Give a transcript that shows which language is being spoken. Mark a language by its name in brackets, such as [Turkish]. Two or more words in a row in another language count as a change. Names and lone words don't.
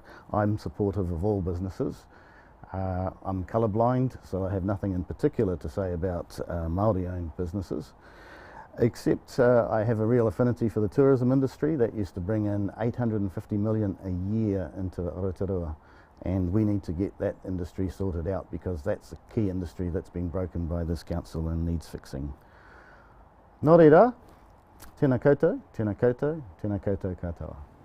[English] I'm supportive of all businesses. I'm colourblind, so I have nothing in particular to say about Maori-owned businesses, except I have a real affinity for the tourism industry that used to bring in 850 million a year into Rotorua, and we need to get that industry sorted out because that's a key industry that's been broken by this council and needs fixing. [Māori] Nō reira, tēnā koutou, tēnā koutou, tēnā koutou katoa.